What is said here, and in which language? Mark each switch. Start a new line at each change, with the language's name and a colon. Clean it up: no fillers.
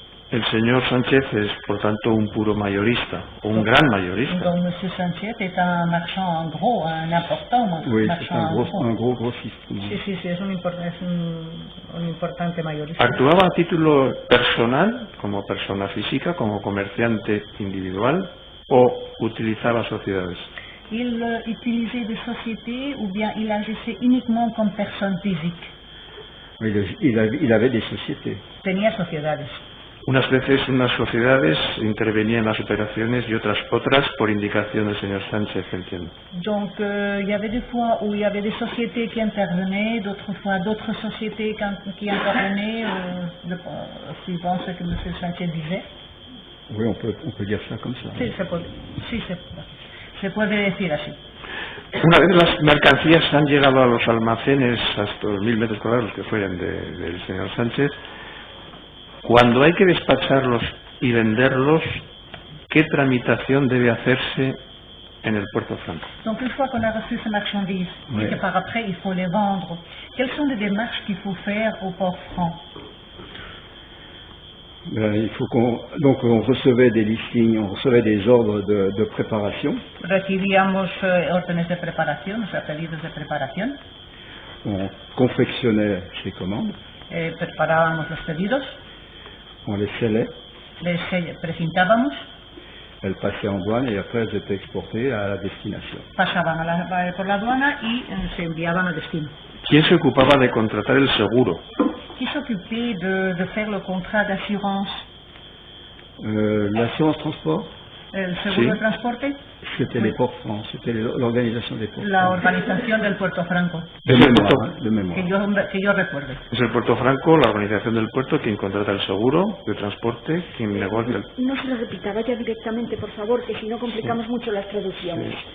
Spanish: El señor Sánchez es, por tanto, un puro mayorista, o un gran mayorista.
French: Donc, M. Sanchez est un marchand en gros, un important Oui, c'est marchand un gros grossiste.
Spanish: Sí, es un importante mayorista. ¿Actuaba a título personal, como persona física, como comerciante individual, o utilizaba sociedades?
French: Il utilisait des sociétés ou bien il agissait uniquement comme personne physique. Il avait des sociétés.
Spanish: Tenía sociedades. Unas veces unas sociedades intervenían en las operaciones y otras por indicación del señor Sánchez, entiendo.
French: Donc, il y avait des fois où il y avait des sociétés qui intervenaient, d'autres fois d'autres sociétés qui intervenaient, suivant ce que M. Sanchez disait. Oui, on peut dire ça comme ça.
Spanish: Sí, se puede decir así. Una vez las mercancías han llegado a los almacenes, hasta los 1000 metros cuadrados que fueran del señor Sánchez, cuando hay que despacharlos y venderlos, ¿qué tramitación debe hacerse en el Puerto Franco?
French: Donc, une fois qu'on a reçu ces marchandises, Oui. et que par après il faut les vendre, quelles sont les démarches qu'il faut faire au port franc? Il faut donc on recevait des listings, on recevait des ordres de préparation.
Spanish: Recibíamos órdenes de preparación, o sea, pedidos de preparación,
French: On confectionnait ces commandes,
Spanish: preparábamos los pedidos,
French: on les scellait,
Spanish: les precintábamos,
French: elles passaient en douane et après elles étaient exportées à la destination.
Spanish: pasaban por la aduana y se enviaban al destino. ¿Quién se ocupaba de contratar el seguro?
French: Qui s'occupait de faire le contrat d'assurance? L'assurance transport,
Spanish: El seguro Sí. de transporte,
French: c'était les ports francs, c'était l'organisation des ports la francs.
Spanish: organización del Puerto Franco,
French: De
Spanish: El
French: mémoire.
Spanish: que yo recuerde. Es el Puerto Franco, la organización del puerto, quien contrata el seguro de transporte, quien negocia el... No se lo repita, vaya directamente, por favor, que si no complicamos mucho las traducciones.